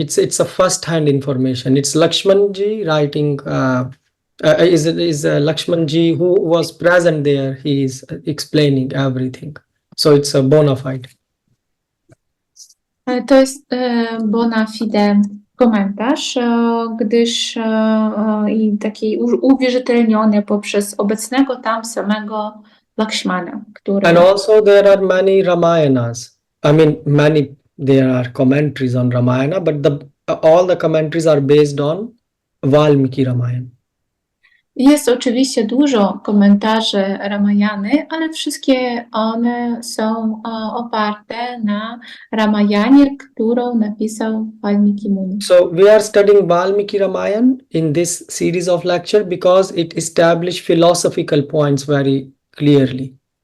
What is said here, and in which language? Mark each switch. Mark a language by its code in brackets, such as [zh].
[en] It's a first-hand information. It's Lakshmanji writing. Is Lakshmanji who was present there? He is explaining everything. So it's a bona fide. [pl] To jest bona fide komentarz, gdyż i taki uwierzytelniony poprzez obecnego tam samego Lakshmana, który... [en] And also there are many Ramayanas. I mean, there are commentaries on Ramayana, but all the commentaries are based on Valmiki Ramayana. [pl] Jest oczywiście dużo komentarzy Ramayany, ale wszystkie one są oparte na Ramayanie, którą napisał Valmiki Muni. [en] So we are studying Valmiki Ramayana in this series of lecture because it established philosophical points very clearly.